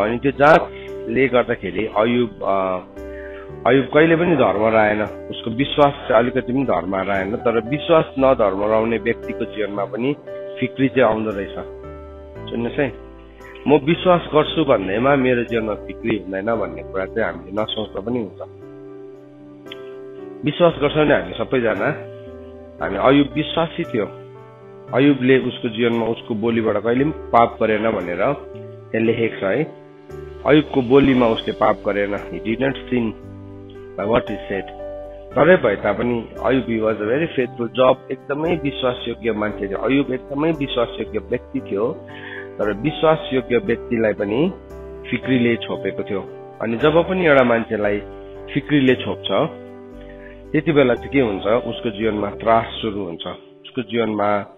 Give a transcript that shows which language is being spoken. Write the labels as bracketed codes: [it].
[ne] अनि त्यो जाँचले गर्दाखेरि अयुब कहिले पनि धर्म रहेन। उसको विश्वास चाहिँ अलिकति पनि धर्म रहेन, तर विश्वास नधर्म रहने व्यक्तिको जीवनमा पनि फिक्री चाहिँ आउँदो रहेछ। सुन्नुहोस् है, म विश्वास गर्छु भन्दैमा मेरो जीवनमा फिक्री हुँदैन भन्ने कुरा चाहिँ हामीले नसोच्दा पनि हुन्छ। विश्वास गर्छौँ नि हामी सबैजना। हामी अयुब विश्वासी थियो। अयुबले उसको जीवनमा उसको बोलीबाट कहिले पनि पाप गरेन भनेर यहाँ लेखेको छ है। अयुबको बोलीमा उसले पाप गरेन। [en] He did not sin by what he said. [ne] तरै भए तापनि Ayub [en] was a very faithful [ne] जब एकदमै विश्वासयोग्य मान्छे थियो अयुब एकदमै विश्वासयोग्य व्यक्ति थियो तर विश्वासयोग्य व्यक्तिलाई पनि फिक्रीले छोपेको थियो अनि जब पनि एउटा मान्छेलाई फिक्रीले छोप्छ त्यति बेला चाहिँ के हुन्छ उसको जीवनमा त्रास सुरु हुन्छ उसको जीवनमा